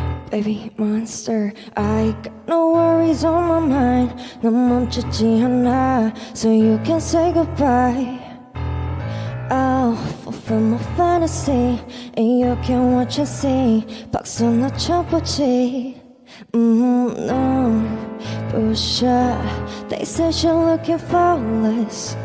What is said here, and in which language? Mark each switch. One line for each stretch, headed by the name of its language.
English: Baby monster, I got no worries on my mind.
Korean: 넌 멈추지 않아,
English: so you can say goodbye. I'll fulfill my fantasy, and you can watch and see.
Korean: 박수나 쳐보지. No, 부셔.
English: They say you're looking flawless.